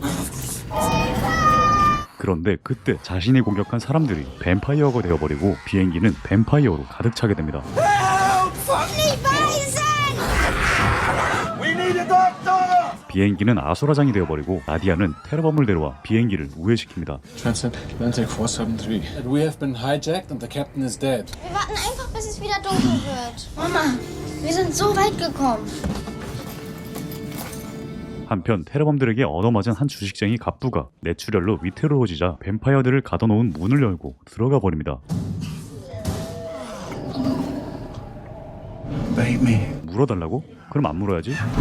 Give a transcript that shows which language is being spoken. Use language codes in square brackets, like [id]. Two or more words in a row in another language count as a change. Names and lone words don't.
[ko] 그런데 그때 자신이 공격한 사람들이 뱀파이어가 되어버리고 비행기는 뱀파이어로 가득 차게 됩니다. 비행기는 아수라장이 되어버리고 나디아는 테러범을 데려와 비행기를 우회시킵니다. [en] Transatlantic 473. We have been hijacked and the captain is dead. [de] Wir warten einfach, bis es wieder dunkel wird. Mama, wir sind so weit gekommen. [ko] 한편 테러범들에게 얻어맞은 한 주식쟁이 갑부가 뇌출혈로 위태로워지자 뱀파이어들을 가둬놓은 문을 열고 들어가 버립니다. 물어달라고? 그럼 안 물어야지.